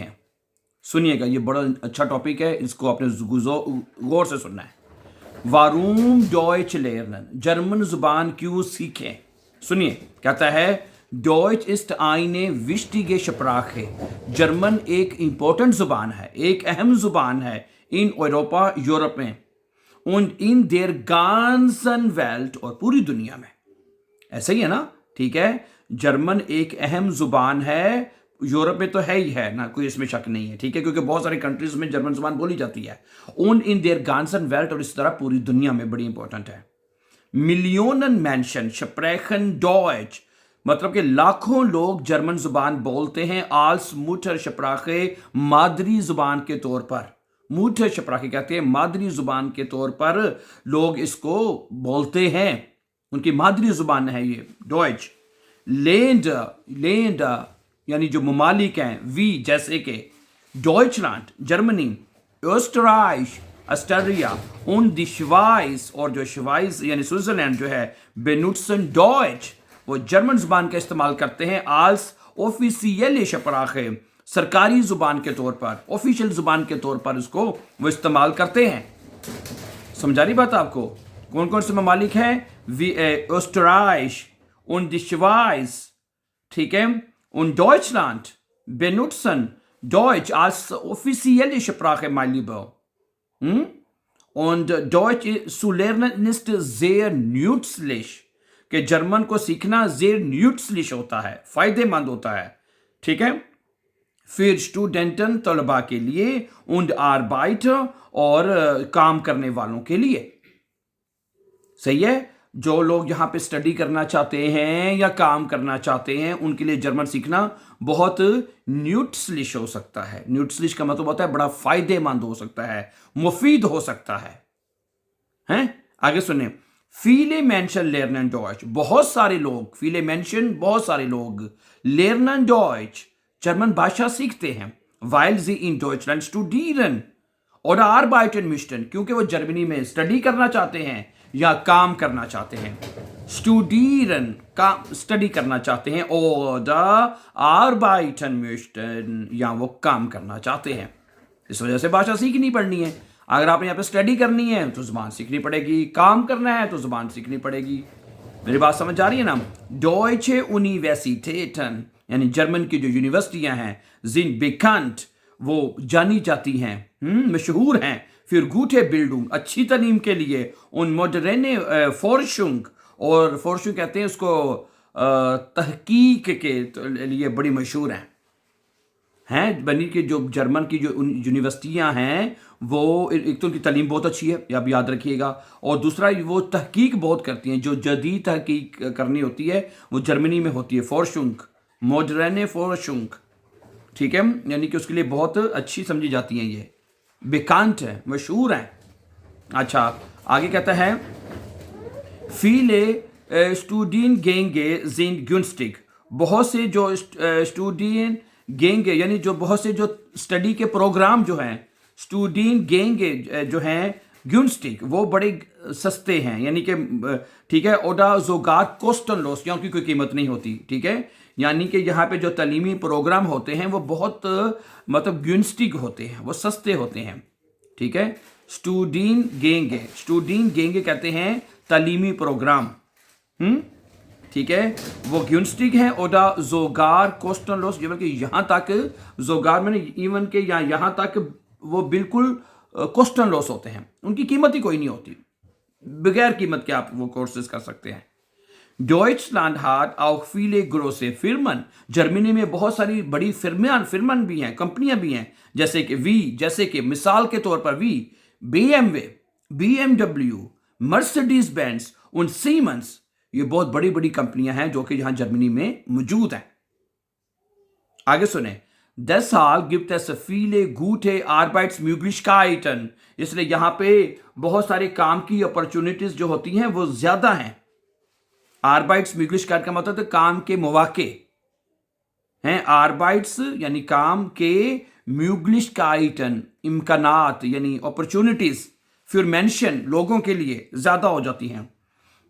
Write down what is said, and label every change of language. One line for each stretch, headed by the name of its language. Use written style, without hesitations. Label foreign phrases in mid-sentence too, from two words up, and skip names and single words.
Urdu: سنیےگا، یہ بڑا اچھا ٹاپک ہے، اس کو آپ نے غور سے سننا ہے.
German: Warum Deutsch lernen,
Urdu: جرمن زبان کیوں سیکھیں. سنیے، کہتا ہے
German: Deutsch ist eine wichtige Sprache,
Urdu: جرمن ایک امپورٹنٹ زبان ہے، ایک اہم زبان ہے
German: in Europa,
Urdu: یورپ میں,
German: und in der ganzen Welt,
Urdu: اور پوری دنیا میں. ایسا ہی ہے نا، ٹھیک ہے. جرمن ایک اہم زبان ہے، یورپ میں تو ہے ہی ہے نا، کوئی اس میں شک نہیں ہے، ٹھیک ہے، کیونکہ بہت ساری کنٹریز میں جرمن زبان بولی جاتی ہے.
German: und in der ganzen Welt,
Urdu: اور اس طرح پوری دنیا میں بڑی امپورٹنٹ ہے.
German: मिलियन Menschen sprechen Deutsch,
Urdu: مطلب کہ لاکھوں لوگ جرمن زبان بولتے ہیں
German: als Muttersprache,
Urdu: مادری زبان کے طور پر. Muttersprache کہتے ہیں مادری زبان کے طور پر لوگ اس کو بولتے ہیں، ان کی مادری زبان ہے یہ ڈوئچ. لینڈ یعنی جو ممالک ہیں، وی جیسے کہ ڈوئچلینڈ جرمنی، آسٹرائش آسٹریا,
German: und die Schweiz,
Urdu: اور جو شوائس یعنی سوئٹزرلینڈ جو ہے,
German: benutzen Deutsch,
Urdu: وہ جرمن زبان کا استعمال کرتے ہیں
German: als offizielle Sprache,
Urdu: سرکاری زبان کے طور پر، آفیشل زبان کے طور پر اس کو وہ استعمال کرتے ہیں. سمجھا رہی بات آپ کو؟ کون کون سے ممالک ہیں?
German: ऑस्ट्राइच und die Schweiz,
Urdu: ٹھیک ہے,
German: und Deutschland benutzen Deutsch als offizielle Sprache, mein Lieber. Und Deutsch zu lernen ist sehr nützlich,
Urdu: کہ جرمن کو سیکھنا
German: sehr nützlich
Urdu: ہوتا ہے، فائدہ مند ہوتا ہے، ٹھیک ہے، پھر اسٹوڈنٹن طلبہ کے لیے,
German: und Arbeiter,
Urdu: اور کام کرنے والوں کے لیے. صحیح ہے، جو لوگ یہاں پہ اسٹڈی کرنا چاہتے ہیں یا کام کرنا چاہتے ہیں، ان کے لیے جرمن سیکھنا بہت نیوٹسلش ہو سکتا ہے. نیوٹسلش کا مطلب ہوتا ہے بڑا فائدہ مند ہو سکتا ہے، مفید ہو سکتا ہے. ہیں؟ آگے سنے,
German: viele Menschen lernen Deutsch,
Urdu: بہت سارے لوگ,
German: viele Menschen
Urdu: بہت سارے لوگ,
German: lernen Deutsch,
Urdu: جرمن بھاشا سیکھتے ہیں,
German: weil sie in Deutschland studieren oder arbeiten möchten,
Urdu: کیونکہ وہ جرمنی میں اسٹڈی کرنا چاہتے ہیں یا کام کرنا چاہتے ہیں. اسٹوڈیرن کا اسٹڈی کرنا چاہتے ہیں,
German: oder arbeiten möchten,
Urdu: یا وہ کام کرنا چاہتے ہیں. اس وجہ سے بھاشا سیکھنی پڑنی ہے۔ اگر آپ نے یہاں پہ اسٹڈی کرنی ہے تو زبان سیکھنی پڑے گی، کام کرنا ہے تو زبان سیکھنی پڑے گی. میری بات سمجھ آ رہی ہے نا?
German: Deutsche Universitäten,
Urdu: یعنی جرمن کی جو یونیورسٹیاں ہیں,
German: sind bekannt,
Urdu: وہ جانی جاتی ہیں، مشہور ہیں، پھر
German: gute Bildung,
Urdu: اچھی تعلیم کے لیے,
German: und moderne Forschung,
Urdu: اور Forschung کہتے ہیں اس کو تحقیق کے لیے بڑی مشہور ہیں. بنی کہ جو جرمن کی جو یونیورسٹیاں ہیں، وہ ایک تو ان کی تعلیم بہت اچھی ہے، آپ یاد رکھیےگا، اور دوسرا وہ تحقیق بہت کرتی ہیں، جو جدید تحقیق کرنی ہوتی ہے وہ جرمنی میں ہوتی ہے.
German: Forschung, moderne Forschung,
Urdu: ٹھیک ہے، یعنی کہ اس کے لیے بہت اچھی سمجھی جاتی ہیں، یہ بیکانٹ ہے، مشہور ہیں. اچھا، آگے کہتا ہے
German: viele Studiengänge sind günstig,
Urdu: بہت سے جو Studiengänge یعنی جو بہت سے جو اسٹڈی کے پروگرام جو ہیں, Studiengänge جو ہیں günstig, وہ بڑے سستے ہیں، یعنی کہ ٹھیک ہے,
German: oder sogar kostenlos,
Urdu: یہاں کی کوئی قیمت نہیں ہوتی، ٹھیک ہے، یعنی کہ یہاں پہ جو تعلیمی پروگرام ہوتے ہیں وہ بہت مطلب günstig ہوتے ہیں، وہ سستے ہوتے ہیں، ٹھیک ہے. Studiengänge کہتے ہیں تعلیمی پروگرام، ٹھیک ہے، وہ günstig ہے,
German: oder sogar kostenlos,
Urdu: جبکہ یہاں تک sogar میں نے ایون کے یہاں تک وہ بالکل kostenlos ہوتے ہیں، ان کی قیمت ہی کوئی نہیں ہوتی، بغیر قیمت کے آپ وہ کورسز کر سکتے ہیں.
German: Deutschland hat auch viele große Firmen,
Urdu: جرمنی میں بہت ساری بڑی فرمن بھی ہیں، کمپنیاں بھی ہیں، جیسے کہ مثال کے طور پر BMW, BMW,
German: Mercedes Benz und Siemens,
Urdu: یہ بہت بڑی بڑی کمپنیاں ہیں جو کہ یہاں جرمنی میں موجود ہیں. آگے سنے,
German: deshalb gibt es viele gute Arbeitsmöglichkeiten,
Urdu: اس لیے یہاں پہ بہت سارے کام کی اپارچونٹیز جو ہوتی ہیں وہ زیادہ ہیں. Arbeitsmöglichkeit کا مطلب ہے کام کے موقعے ہیں, Arbeits یعنی کام کے, Möglichkeiten امکانات یعنی اپارچونٹیز، پھر Menschen لوگوں کے لیے زیادہ ہو جاتی ہیں.